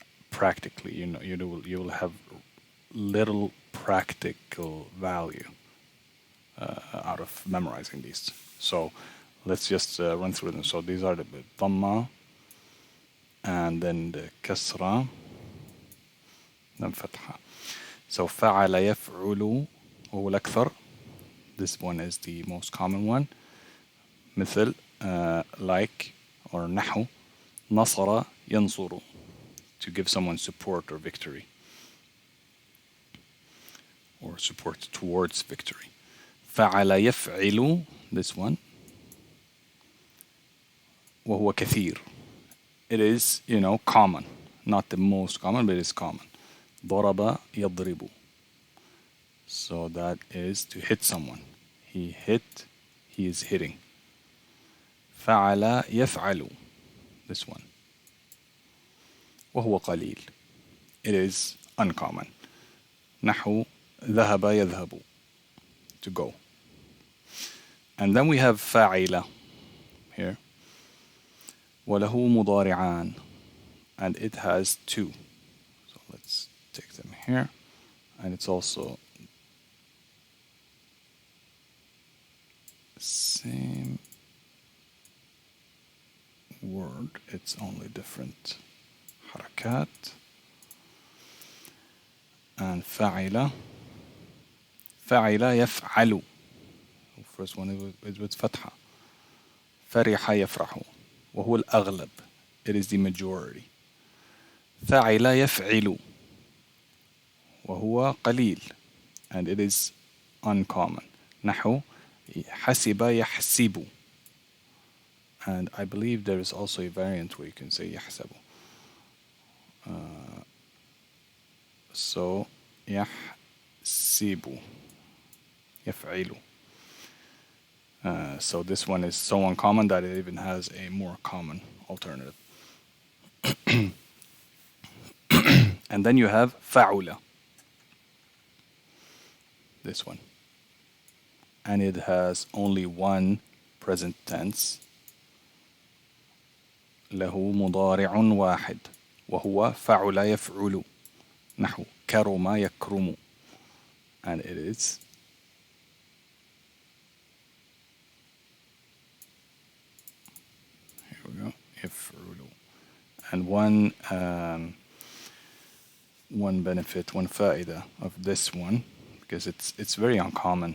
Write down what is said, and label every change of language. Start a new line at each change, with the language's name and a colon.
English: Practically, you will have little practical value out of memorizing these. So let's just run through them. So these are the dhamma, and then the kasra, then fatha.
Arabic: So فعل يفعل وهو الأكثر.
English: This one is the most common one. مثل like or
Arabic: نحو نصر ينصر,
English: to give someone support or victory, or support towards victory.
Arabic: فعل يفعل, this one, وهو كثير.
English: It is, common. Not the most common, but it is common.
Arabic: ضرب يضرب.
English: So that is to hit someone. He is hitting.
Arabic: فعل يفعل, this one. وهو قليل.
English: It is uncommon.
Arabic: نحو ذهب يذهب,
English: to go. And then we have فاعل here.
Arabic: وله مضارعان,
English: and it has 2. So let's take them here. And it's also same word, it's only different حركات. And فعل يفعل, first one is with فتحة.
Arabic: فرح يفرح, وهو الأغلب,
English: it is the majority.
Arabic: فعل يفعل, وهو قليل,
English: and it is uncommon.
Arabic: نحو حسب يحسب,
English: and I believe there is also a variant where you can say يحسب.
Arabic: So يحسب, يفعل.
English: So this one is so uncommon that it even has a more common alternative. And then you have فعل, this one. And it has only one present tense.
Arabic: له مضارع واحد وهو فعل يفعل. نحو كرم يكرم.
English: And it is يفعل. And one benefit, one faida of this one, because it's very uncommon.